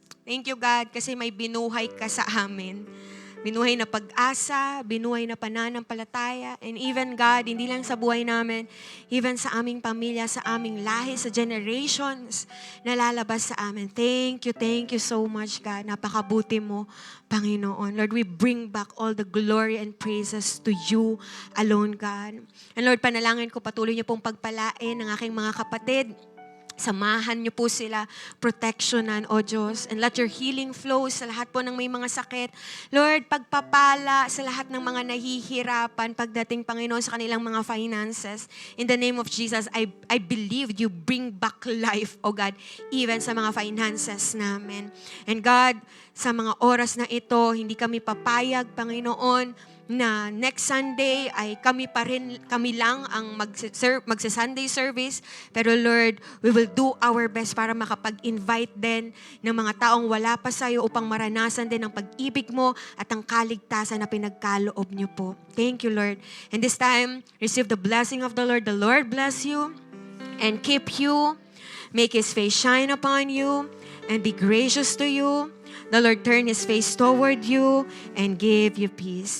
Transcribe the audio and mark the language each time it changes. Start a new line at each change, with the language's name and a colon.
English: Thank you, God,
Filipino: kasi may binuhay ka sa amin. Binuhay na pag-asa, binuhay na pananampalataya,
English: and even, God,
Filipino: hindi lang sa buhay namin, even sa aming pamilya, sa aming lahi, sa generations na lalabas sa amin.
English: Thank you so much, God.
Filipino: Napakabuti mo, Panginoon.
English: Lord, we bring back all the glory and praises to you alone, God.
Filipino: And Lord, panalangin ko, patuloy niyo pong pagpalain ng aking mga kapatid. Samahan niyo po sila, protectionan, O Diyos.
English: And let your healing flow
Filipino: sa lahat po ng may mga sakit. Lord, pagpapala sa lahat ng mga nahihirapan pagdating, Panginoon, sa kanilang mga finances.
English: In the name of Jesus, I believe you bring back life, O God,
Filipino: even sa mga finances namin. And God, sa mga oras na ito, hindi kami papayag, Panginoon, na next Sunday ay kami lang ang magsa-Sunday service. Pero Lord,
English: we will do our best
Filipino: para makapag-invite din ng mga taong wala pa sa'yo upang maranasan din ang pag-ibig mo at ang kaligtasan na pinagkaloob niyo po.
English: Thank you, Lord. And this time, receive the blessing of the Lord. The Lord bless you and keep you, make His face shine upon you, and be gracious to you. The Lord turn His face toward you and give you peace.